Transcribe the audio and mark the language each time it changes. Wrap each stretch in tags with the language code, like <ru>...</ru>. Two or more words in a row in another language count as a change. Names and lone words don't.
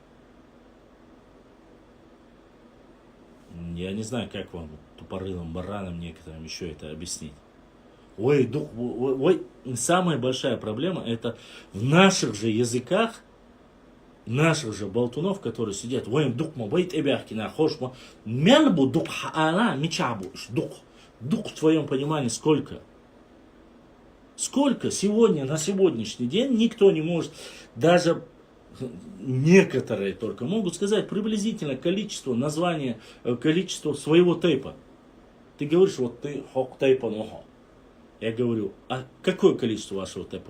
<ru>Я не знаю, как вам, тупорылым баранам некоторым еще это объяснить. Ой, самая большая проблема это в наших же языках, наших же болтунов, которые сидят, ой,</ru> <ce>дух мабайт эбяхкина, хошма, мянбу дух хаана, мичабу,</ce> <ru>дух в твоем понимании сколько? Сколько сегодня, на сегодняшний день никто не может, даже некоторые только могут сказать приблизительно количество названия, количество своего тейпа. Ты говоришь, вот ты хок тейпа нохо. Я говорю, а какое количество вашего тейпа?</ru>